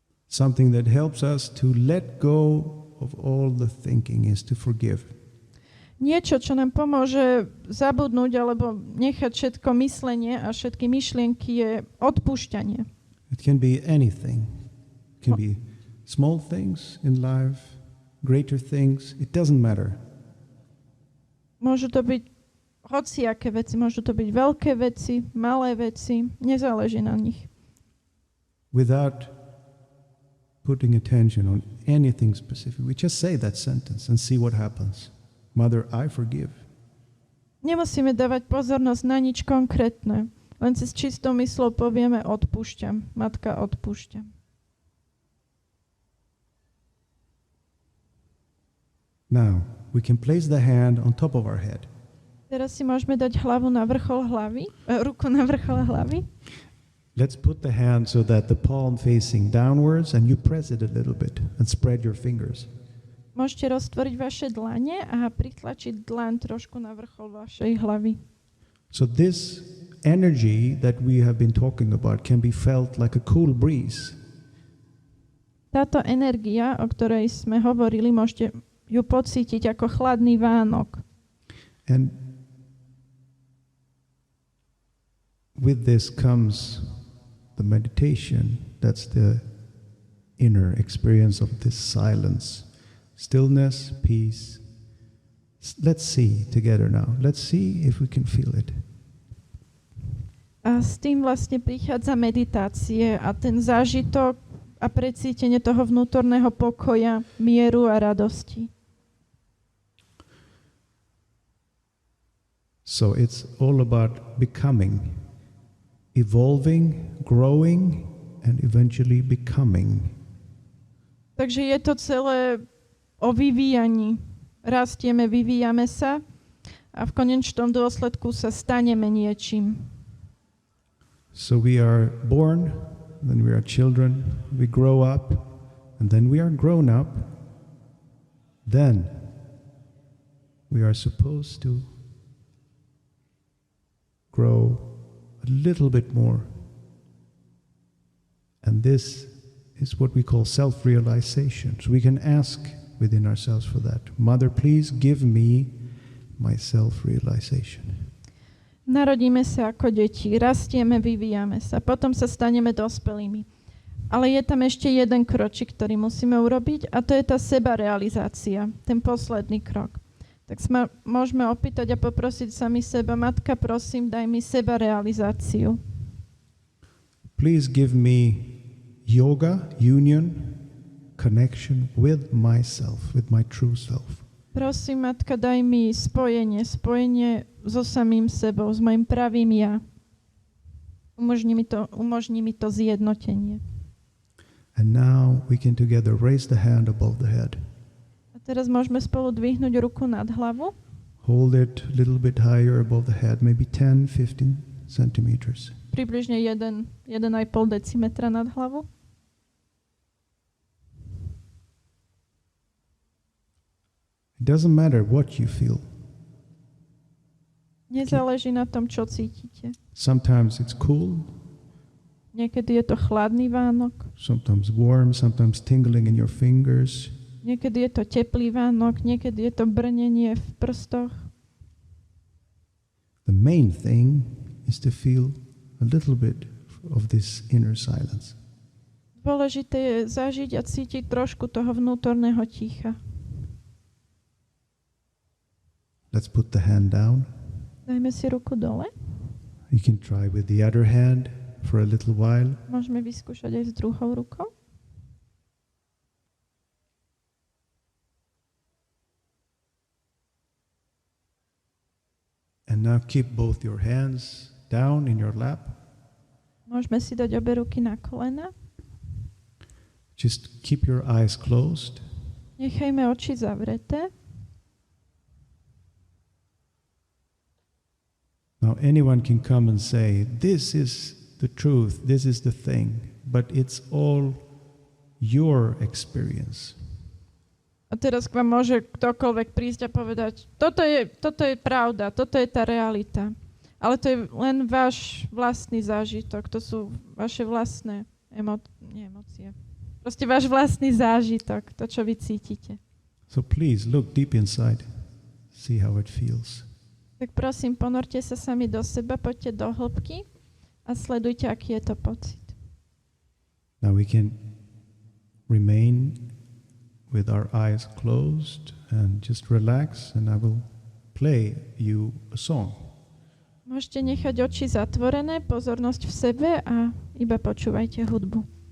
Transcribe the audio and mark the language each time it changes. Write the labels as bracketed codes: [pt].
[en] Something that helps us to let go of all the thinking is to forgive. [sk] Niečo, čo nám pomôže zabudnúť alebo nechať všetko myslenie a všetky myšlienky je odpúšťanie. [en] It can be anything. It can be small things in life, greater things. It doesn't matter. [sk] Môžu to byť hociaké veci, môžu to byť veľké veci, malé veci, nezáleží na nich. [en] Without putting attention on anything specific, we just say that sentence and see what happens. Mother, I forgive. [sk] Nemusíme dávať pozornosť na nič konkrétne, len si s čistou myslou povieme odpúšťam. Matka, odpúšťam. [en] Now, we can place the hand on top of our head. [sk] Teraz si môžeme dať hlavu na vrchol hlavy, ruku na vrchol hlavy. [en] Let's put the hand so that the palm facing downwards and you press it a little bit and spread your fingers. [sk] Môžete roztvoriť vaše dlane a pritlačiť dlaň trošku na vrchol vašej hlavy. [en] So this energy that we have been talking about can be felt like a cool breeze. [sk] Táto energia, o ktorej sme hovorili, môžete ju pocítiť ako chladný Vánok. [en] And with this comes the meditation. That's the inner experience of this silence. Stillness, peace. Let's see together now. Let's see if we can feel it. [sk] A s tým vlastne prichádza meditácie a ten zážitok a precítenie toho vnútorného pokoja, mieru a radosti. [en] So it's all about becoming, evolving, growing, and eventually becoming. [sk] Takže je to celé o vyvíjaní. Rastieme, vyvíjame sa a v konečnom dôsledku sa staneme niečím. [en] So we are born, then we are children, we grow up, and then we are grown up. Then we are supposed to grow a little bit more. And this is what we call self-realization. So we can ask within ourselves for that. Mother, please give me my self-realization. [sk] Narodíme sa ako deti, rastieme, vyvíjame sa, potom sa staneme dospelými. Ale je tam ešte jeden kročik, ktorý musíme urobiť a to je tá sebarealizácia, ten posledný krok. Tak sa môžeme opýtať a poprosiť sami seba, Matka, prosím, daj mi sebarealizáciu. [en] Please give me yoga, union, connection with myself, with my true self. [sk] Prosím, Matka, daj mi spojenie so samým sebou, s mojim pravým ja. Umožni mi to zjednotenie. [en] And now we can together raise the hand above the head. [sk] A teraz môžeme spolu dvihnúť ruku nad hlavu. [en] Hold it a little bit higher above the head, maybe 10, 15 centimeters. [sk] Približne 1,5 decimetra nad hlavu. [en] It doesn't matter what you feel. [sk] Nezáleží na tom, čo cítite. [en] Sometimes it's cool. [sk] Niekedy je to chladný Vánok. [en] Sometimes warm, sometimes tingling in your fingers. [sk] Niekedy je to teplý Vánok, niekedy je to brnenie v prstoch. [en] The main thing is to feel a little bit of this inner silence. [sk] Dôležité je zažiť a cítiť trošku toho vnútorného ticha. [en] Let's put the hand down. [sk] Dajme si ruku dole. [en] You can try with the other hand for a little while. [sk] Môžeme vyskúšať aj s druhou rukou. [en] And now keep both your hands down in your lap. [sk] Môžeme si dať obe ruky na kolena. [en] Just keep your eyes closed. [sk] Nechajme oči zavreté. [en] Now anyone can come and say, this is the truth, this is the thing, but it's all your experience. [sk] A teraz k vám môže ktokoľvek prísť a povedať, toto je pravda, toto je tá realita. Ale to je len váš vlastný zážitok, to sú vaše vlastné emócie. Proste váš vlastný zážitok, to, čo vy cítite. [en] So please look deep inside, see how it feels. [sk] Tak prosím, ponorte sa sami do seba, poďte do hĺbky a sledujte, aký je to pocit. [en] Now we can remain with our eyes closed and just relax and I will play you a song. [sk] Môžete nechať oči zatvorené, pozornosť v sebe a iba počúvajte hudbu.